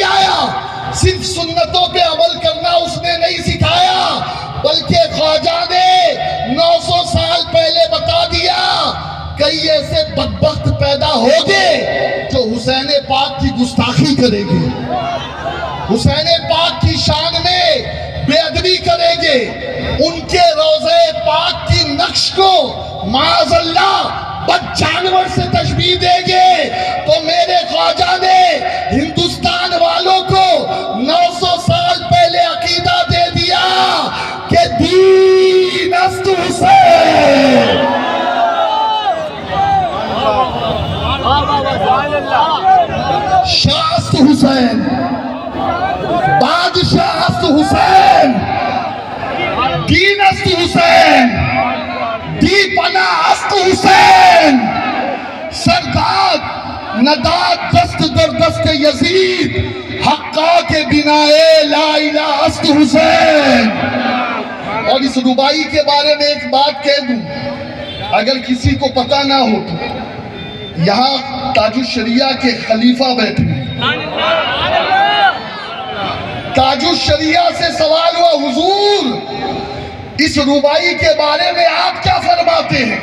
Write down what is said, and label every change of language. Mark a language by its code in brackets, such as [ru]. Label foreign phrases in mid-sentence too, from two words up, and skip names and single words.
[ur] آیا، صرف سنتوں پہ عمل کرنا اس نے نہیں سکھایا، بلکہ خواجہ نے 900 سال پہلے بتا دیا کئی ایسے بدبخت پیدا ہوگے جو حسین پاک کی گستاخی کریں گے، حسین پاک کی شان میں بے ادبی کریں گے، ان کے روضہ پاک کی نقش کو [ar] معاذ اللہ [ur] بد جانور سے تشبیہ دیں گے۔ تو میرے خواجہ نے ہندوستان والوں کو 900 سال پہلے عقیدہ دے دیا کہ [fa] دین است حسین، شاہ است حسین، بادشاہ است حسین، دین است حسین، دی پناہ است حسین، سرداد نداد دست در دست یزید، حقا کے بنائے [ar] لا الہ [fa] است حسین۔ [ur] اور اس ربائی کے بارے میں ایک بات کہہ دوں، اگر کسی کو پتہ نہ ہو تو یہاں تاج الشریعہ کے خلیفہ بیٹھے ہیں۔ تاج الشریعہ سے سوال ہوا حضور اس ربائی کے بارے میں آپ کیا فرماتے ہیں؟